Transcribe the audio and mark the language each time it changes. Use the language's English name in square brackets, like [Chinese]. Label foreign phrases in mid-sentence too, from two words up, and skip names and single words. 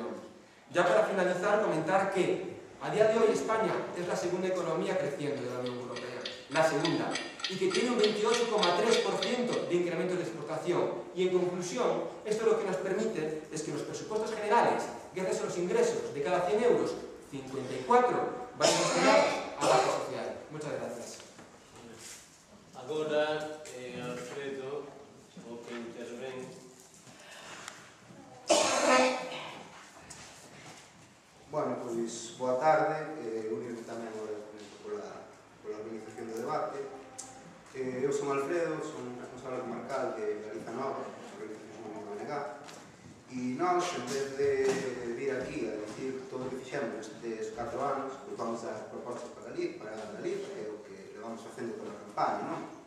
[Spanish] Ya para finalizar, comentar que a día de hoy España es la segunda economía creciendo de la Unión Europea, la segunda, y que tiene un 28,3% de incremento de exportación. Y en conclusión, esto lo que nos permite es que los presupuestos generales, gracias a los ingresos de cada 100 euros, 54 vayan destinados a la base social. Muchas gracias. [Galician] Agora, Alfredo, o que interven. Bueno, pois, boa tarde, unirme tamén pola organización do debate. Eu son Alfredo, son responsable comarcal de Galiza Nova, organización como ONG, e nós, en vez de vir aquí a decir todo o que fixemos estes 4 anos, pois vamos dar propostas para Galiza, que é o que levamos facendo toda a campaña, non?